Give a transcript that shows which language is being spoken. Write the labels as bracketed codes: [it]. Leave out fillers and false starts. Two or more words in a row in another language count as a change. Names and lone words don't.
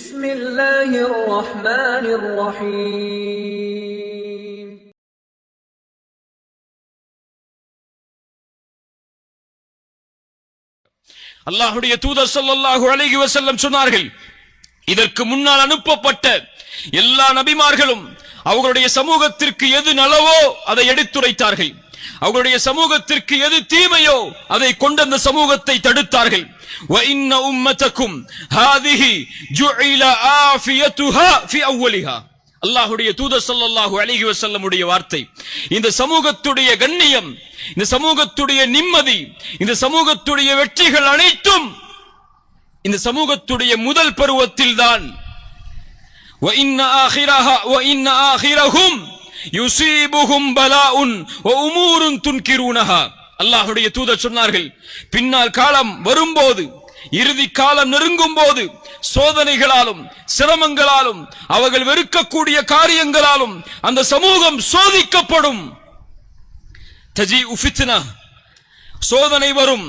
[ar] بسم الله الرحمن الرحيم [ta] அல்லாஹ்வுடைய தூதர் [ar] صلى الله عليه وسلم [ta] சொன்னார்கள், இதற்கு முன்னால் அனுப்பப்பட்ட எல்லா நபிமார்களும் அவர்களுடைய சமூகத்திற்கு எது நலவோ அதை எடுத்துரைத்தார்கள், அவர்களுடைய சமூகத்திற்கு எது தீமையோ அதை கொண்டு அந்த சமூகத்தை தடுத்தார்கள். [ar] وَإِنَّ أُمَّتَكُمْ هَذِهِ جُعِلَ عَافِيَتُهَا فِي أَوَّلِهَا. [ta] அல்லாஹ்வுடைய தூதர் [ar] صلى الله عليه وسلم [ta] வார்த்தை, இந்த சமூகத்துடைய கண்ணியம், இந்த சமூகத்துடைய நிம்மதி, இந்த சமூகத்துடைய வெற்றிகள் அனைத்தும் இந்த சமூகத்துடைய முதல் பருவத்தில் தான். [ar] وَإِنَّ آخِرَهُمْ يُصِيبُهُمْ بَلَاءٌ وَأُمُورٌ تُنْكِرُونَهَا. [ta] அல்லாஹ்வுடைய தூதர் சொன்னார்கள், பின்னால் காலம் வரும்போது, இறுதி காலம் நெருங்கும் போது சோதனைகளாலும் சிரமங்களாலும் அவர்கள் வெறுக்கக்கூடிய காரியங்களாலும் அந்த சமூகம் சோதிக்கப்படும். [ar] تجيء فتنة, [ta] சோதனை வரும்.